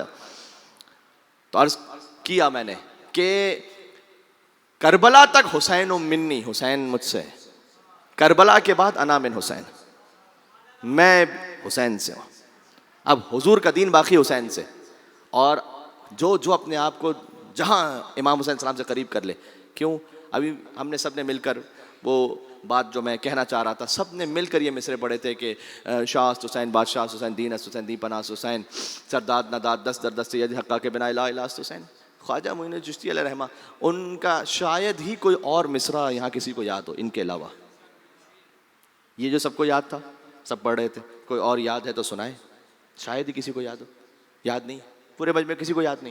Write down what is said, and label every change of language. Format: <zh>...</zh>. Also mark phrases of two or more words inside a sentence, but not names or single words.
<ur>تو عرض کیا میں نے کہ کربلا تک</ur> <ar>حسین منی،</ar> <ur>حسین مجھ سے، کربلا کے بعد</ur> <ar>انا من حسین،</ar> <ur>میں حسین سے ہوں. اب حضور کا دین باقی حسین سے. اور جو اپنے آپ کو جہاں امام حسین السلام سے قریب کر لے. کیوں؟ ابھی ہم نے سب نے مل کر وہ بات جو میں کہنا چاہ رہا تھا، سب نے مل کر یہ مصرے پڑھے تھے کہ</ur> <fa>شاہ است حسین، بادشاہ است حسین، دین است حسین، دی پناہ است حسین، سرداد نداد دست در دست سید حقا کے بنا لا الہ است حسین.</fa> <ur>خواجہ معین الدین چشتی علیہ رحمہ، ان کا شاید ہی کوئی اور مصرع یہاں کسی کو یاد ہو ان کے علاوہ. یہ جو سب کو یاد تھا سب پڑھ رہے تھے، کوئی اور یاد ہے تو سنائے. شاید ہی کسی کو یاد ہو. یاد نہیں، پورے مجمع میں کسی کو یاد نہیں.</ur>